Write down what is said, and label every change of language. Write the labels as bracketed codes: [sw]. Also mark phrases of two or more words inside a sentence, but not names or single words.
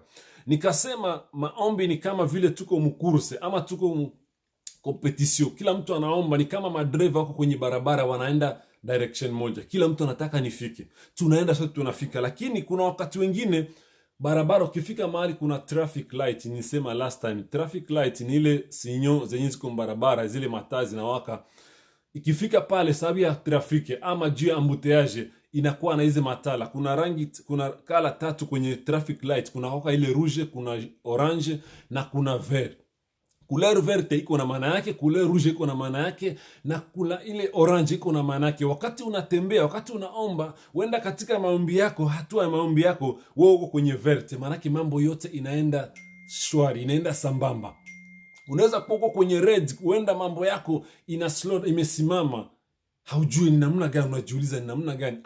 [sw] Nikasema maombi ni kama vile tuko mkurse ama tuko competition. Kila mtu anaomba, ni kama madriver wako kwenye barabara wanaenda direction moja. Kila mtu anataka nifike. Tunaenda sote tunafika, lakini kuna wakati wengine barabara ukifika mahali kuna [en] traffic light. [sw] Nilisema [en] last time, traffic light [sw] ni ile sinyo zenye ziko barabara, zile mataa zinawaka. Ikifika pale sababu ya trafiki ama juu ya embouteillage, inakuwa na hizo matala. Kuna rangi, kuna kala 3 kwenye [en] traffic light. [sw] Kuna waka ile rouge, kuna orange na kuna vert. [fr] Couleur verte [sw] iko na maana yake, [fr] couleur rouge [sw] iko na maana yake, na kula ile orange iko na maana yake. Wakati unatembea, wakati unaomba, wenda katika maombi yako, hatua ya maombi yako, wewe uko kwenye verte, maana yake mambo yote inaenda shwari, inaenda sambamba. Unaweza kuwa kwenye red, huenda mambo yako ina slow, imesimama, haujui ni namna gani, unajiuliza ni namna gani.